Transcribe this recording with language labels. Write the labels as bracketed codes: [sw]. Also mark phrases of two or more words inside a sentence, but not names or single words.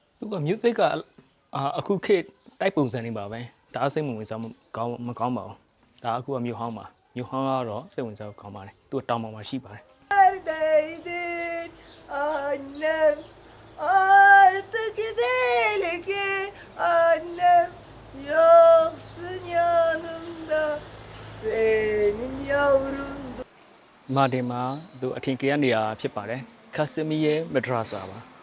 [my] သူက music ကအခုခေတ်တိုက်ပုံစံနေပါပဲဒါစိတ်ဝင်စားမှုကောင်းမကောင်းပါဘူးဒါအခုကမြို့ဟောင်းပါမြို့ဟောင်းကတော့စိတ်ဝင်စားကောင်းပါတယ်သူကတောင်ပေါ်မှာရှိပါတယ် [tr] Neredeydin annem artık gidelim ki annem yoksun yanımda senin yavrun [my] မာတင်မှာသူအထင်ကြီးနေရာဖြစ်ပါတယ်ခါစမီရဲ့မဒရာဆာပါ